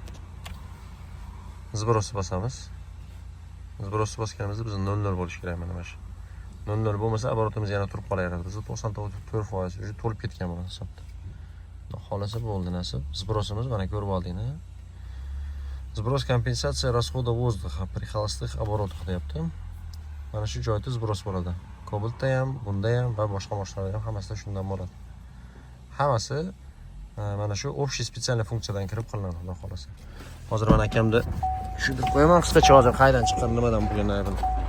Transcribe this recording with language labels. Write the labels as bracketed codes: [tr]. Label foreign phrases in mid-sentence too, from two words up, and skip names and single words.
[uz] Zbrosni bosamiz. Zbrosni bosganimizda bizda 0 bo'lishi kerak mana shu. 0 bo'lmasa оборотimiz yana turib qolaveradi. Bizda 99% уже to'lib ketgan bu hisobda. Xolasa bo'ldi nasib. Zbrosimiz mana ko'rib oldinglar. [ru] Сброс компенсация расхода воздуха при холостых оборотах deyapti. [uz] Mana shu joyda zbros bo'ladi. Kobaltda ham, bunda ham va boshqa mashinalarda ham hammasida shundan bo'ladi. Hammasi mana shu [ru] общий специальный [uz] funksiyadan kirib qilinadi, xudo xolasa. Hozir mana akamda shu deb qo'yaman, qisqacha hozir qaydan chiqqan, nimadan bo'lganini bilmayman.